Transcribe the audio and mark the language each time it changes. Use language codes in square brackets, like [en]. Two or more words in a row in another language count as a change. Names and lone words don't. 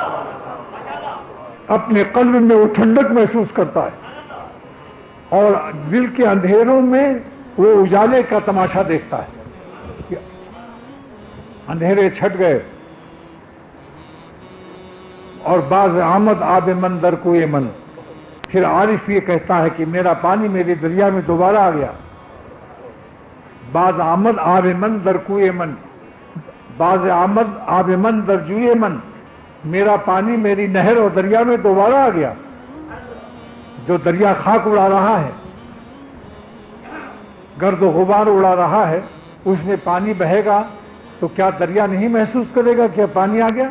[ur] اپنے قلب میں وہ ٹھنڈک محسوس کرتا ہے اور دل کے اندھیروں میں وہ اجالے کا تماشا دیکھتا ہے۔ اندھیرے چھٹ گئے اور [fa] باز آمد آب من در کوئے من۔ [ur] پھر عارف یہ کہتا ہے کہ میرا پانی میرے دریا میں دوبارہ آ گیا۔ [fa] باز آمد آب من در کوئے من، باز آمد آب من در جوئے من، [ur] میرا پانی میری نہر اور دریا میں دوبارہ آ گیا۔ جو دریا خاک اڑا رہا ہے، گرد و غبار اڑا رہا ہے، اس میں پانی بہے گا تو کیا دریا نہیں محسوس کرے گا کہ پانی آ گیا؟